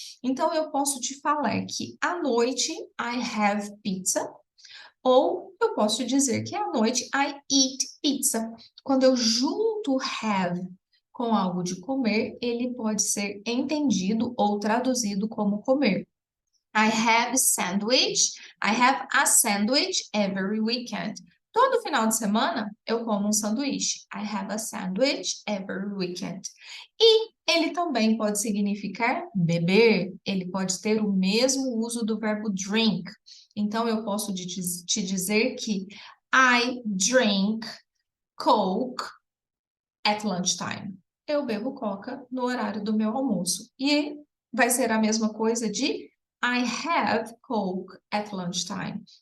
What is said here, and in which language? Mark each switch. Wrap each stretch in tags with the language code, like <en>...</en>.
<pt>Então, eu posso te falar que à noite</pt> <en>I have pizza,</en> <pt>ou eu posso dizer que à noite</pt> <en>I eat pizza.</en> <pt>Quando eu junto have com algo de comer, ele pode ser entendido ou traduzido como comer.</pt> <en>I have sandwich. I have a sandwich every weekend.</en> <pt>Todo final de semana eu como um sanduíche.</pt> <en>I have a sandwich every weekend.</en> <pt>E ele também pode significar beber. Ele pode ter o mesmo uso do verbo drink. Então eu posso te dizer que</pt> <en>I drink Coke at lunchtime.</en> <pt>Eu bebo Coca no horário do meu almoço. E vai ser a mesma coisa de</pt> <en>I have Coke at lunchtime.</en>